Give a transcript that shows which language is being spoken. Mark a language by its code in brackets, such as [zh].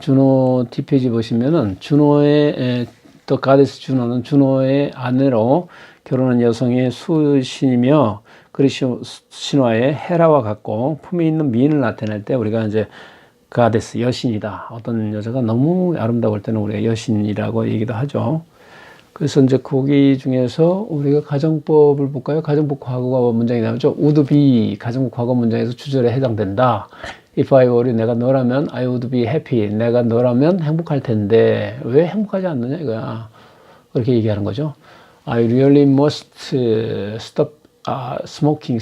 [ko] 주노 뒷표지 보시면은 주노의 또 가데스 주노는 주노의 아내로 결혼한 여성의 수신이며 그리스 신화의 헤라와 같고 품이 있는 미인을 나타낼 때 우리가 이제 가데스 여신이다. 어떤 여자가 너무 아름다울 때는 우리가 여신이라고 얘기도 하죠. 그래서 이제 거기 중에서 우리가 가정법을 볼까요? 가정법 과거 문장이 나오죠. would be 가정법 과거 문장에서 주절에 해당된다. [en] If I were you, [ko] 내가 너라면 [en] I would be happy. [ko] 내가 너라면 행복할 텐데 왜 행복하지 않느냐 이거야. 그렇게 얘기하는 거죠. [en] I really must stop smoking.